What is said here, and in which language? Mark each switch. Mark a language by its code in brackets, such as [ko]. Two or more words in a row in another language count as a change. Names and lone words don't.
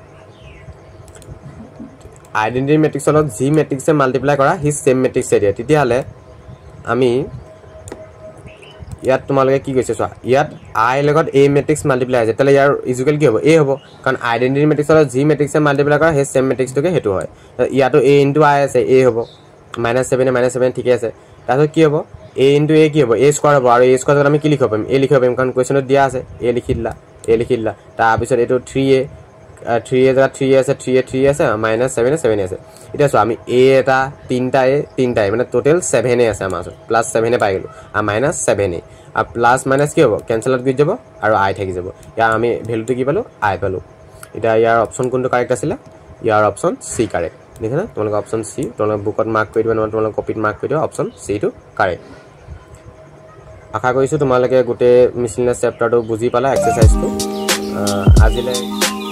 [en] identity matrix [as] লগত জি মেট্ৰিক্সে মাল্টিপ্লাই কৰা হি [en] same matrix [as] দিয়ে তেতিয়াহলে আমি ইয়াত তোমালকে কি কৈছে চোৱা ইয়াত i লগত [en] a matrix multiply [as] আছে তেলে ইয়াৰ ইকুৱেল কি হ'ব a হ'ব কাৰণ [en] identity matrix [as] লগত জি মেট্ৰিক্সে মাল্টিপ্লাই কৰা হে সেম মেট্ৰিক্সটোকে হেতু হয় ইয়াতো a * i আছে a হ'ব -7 ঠিকে আছে তাৰপিছত কি হ'ব a * a কি হ'ব [en] a square [as] হ'ব আৰু [en] a square [as] জাত আমি কি লিখিব পাৰিম a লিখিব পাৰিম কাৰণ কুৱেশ্যনত দিয়া আছে a লিখি দিলা তাৰ পিছত এটো 3a জাত 3a আছে 3a আছে -7 আছে এটা সো আমি a এটা তিনটা মানে টোটাল 7a আছে আমাৰ প্লাস 7a পাই গলো আৰু -7a আৰু প্লাস মাইনাস কি হ'ব [en] cancel out [as] হৈ যাব আৰু i থাকি যাব ইয়া আমি ভ্যালুটো কি পালো i পালো এটা ইয়াৰ অপচন কোনটো কাৰেক্ট আছিল ইয়াৰ [en] option C correct [as] দেখে না তোমালোক [en] option C [as] তোমালোক বুকত মাৰ্ক কৰি দিবা তোমালোক কপিত মাৰ্ক কৰি দিবা অপচন সি টো কাৰেক্ট আশা কৰিছো তোমালোকে গোটে [en] miscellaneous chapter [as] বুজি পালা এক্সাৰসাইজটো আজিলৈ